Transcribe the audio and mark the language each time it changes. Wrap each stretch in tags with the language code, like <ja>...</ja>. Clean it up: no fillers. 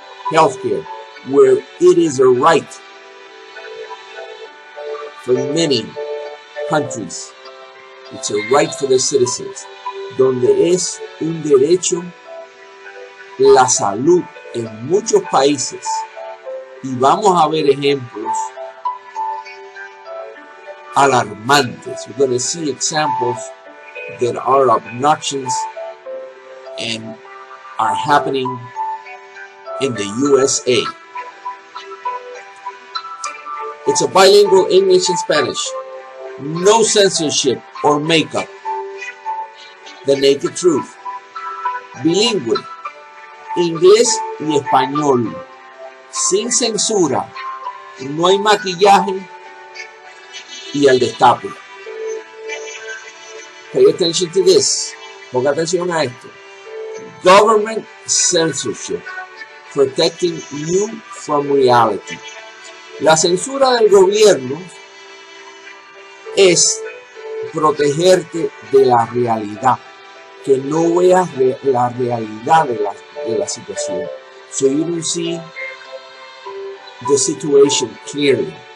<en>Healthcare, where it is a right for many countries. It's a right for the citizens.</en> <es>Donde es un derecho la salud en muchos países, y vamos a ver ejemplos alarmantes.</es> <en>We're going to see examples that are obnoxious and are happening in the USA. It's a bilingual English and Spanish. No censorship or makeup. The naked truth.</en> <es>Bilingüe. Inglés y español, sin censura, no hay maquillaje y el destape.</es> <en>Pay attention to this.</en> <es>Ponga atención a esto.</es> <en>Government censorship, protecting you from reality.</en> <es>La censura del gobierno es protegerte de la realidad, que no veas la realidad de la situación.</es> <en>So you don't see the situation clearly.</en>